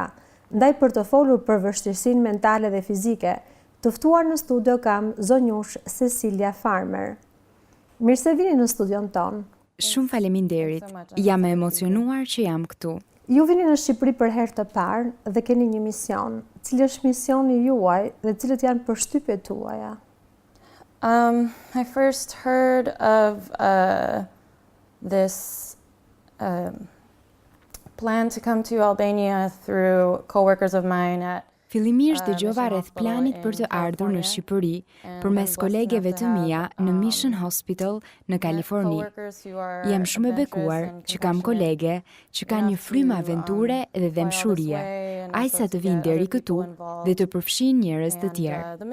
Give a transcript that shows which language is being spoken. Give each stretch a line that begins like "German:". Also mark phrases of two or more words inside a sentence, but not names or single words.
Albanian: Ndaj për të folur për vështirësinë mentale dhe fizike, të ftuar në studio kam zonjush Cecilia Farmer. Mirë se vini në studion ton. Shumë faleminderit. Jam e emocionuar që jam këtu. Ju vini në Shqipëri për herë të parë dhe keni një mision. Cili është misioni juaj dhe cilët janë përshtypjet tuaja?
English: I first heard of this plan to come to Albania through coworkers of mine at
Albanian: Fillimisht dëgjova rreth planit për të ardhur në Shqipëri përmes kolegeve të mia në Mission Hospital në Kaliforni. Jam shumë e bekuar që kam kolege që kanë një frymë aventure dhe dëmshurie, aq sa të vinë deri këtu dhe të përfshin njerëz të tjerë.